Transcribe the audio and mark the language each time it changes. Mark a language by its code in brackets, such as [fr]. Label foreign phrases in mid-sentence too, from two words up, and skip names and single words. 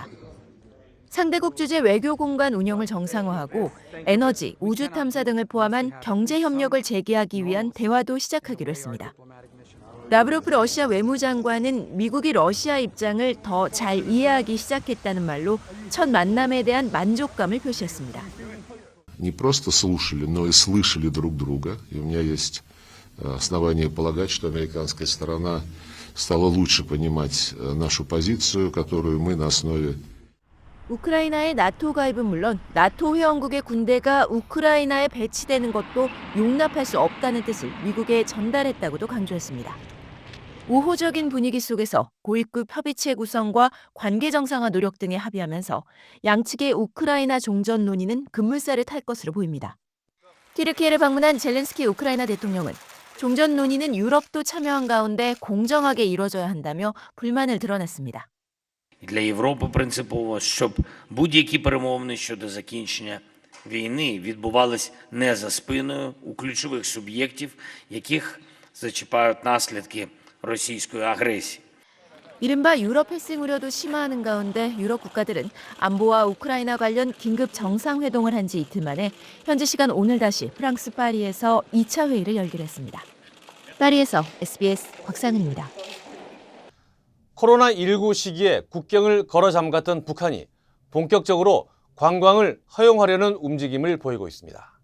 [ko] 상대국 주재 외교 공간 운영을 정상화하고 에너지, 우주 탐사 등을 포함한 경제 협력을 재개하기 위한 대화도 시작하기로 했습니다. 라브로프 러시아 외무장관은 미국이 러시아 입장을 더 잘 이해하기 시작했다는 말로 첫 만남에 대한 만족감을 표시했습니다. [ru] Не просто слушали, но и слышали друг друга. И у меня есть основания полагать, что американская сторона стала лучше понимать нашу позицию, которую мы на основе [ko] 우크라이나의 나토 가입은 물론 나토 회원국의 군대가 우크라이나에 배치되는 것도 용납할 수 없다는 뜻을 미국에 전달했다고도 강조했습니다. 우호적인 분위기 속에서 고위급 협의체 구성과 관계 정상화 노력 등에 합의하면서 양측의 우크라이나 종전 논의는 급물살을 탈 것으로 보입니다. 튀르키예를 방문한 젤렌스키 우크라이나 대통령은 종전 논의는 유럽도 참여한 가운데 공정하게 이뤄져야 한다며 불만을 드러냈습니다. [uk] Для Європи принципово, щоб будь-які перемовини щодо закінчення війни відбувались не за спиною у ключових суб'єктів, яких зачіпають наслідки російської агресії. [ko] 이른바 유럽 회생 우려도 심화하는 가운데 유럽 국가들은 안보와 우크라이나 관련 긴급 정상회동을 한 지 이틀 만에 현지 시간 오늘 다시 프랑스 파리에서 2차 회의를 열기로 했습니다. 파리에서 SBS 곽상은입니다. 코로나19 시기에 국경을 걸어 잠갔던 북한이 본격적으로 관광을 허용하려는 움직임을 보이고 있습니다.